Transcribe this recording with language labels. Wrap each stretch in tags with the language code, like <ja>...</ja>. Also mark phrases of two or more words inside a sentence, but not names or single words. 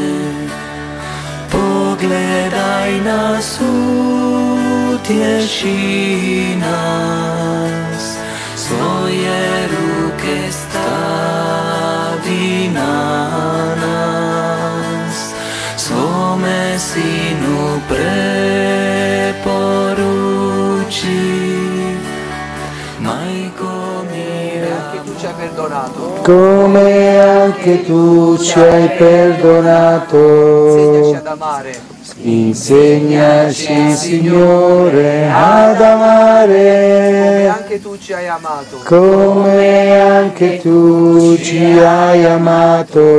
<hr>Pogledaj nas, utješi nas, svoje ruke stavi na nas, svome Sinu preporuči, Majko mia.</hr> <it>Anche tu ci hai perdonato. Come anche tu ci hai perdonato. Insegnaci ad amare. Insegnaci, Signore, ad Come amare. anche tu ci hai amato. Come anche tu ci hai amato.</it>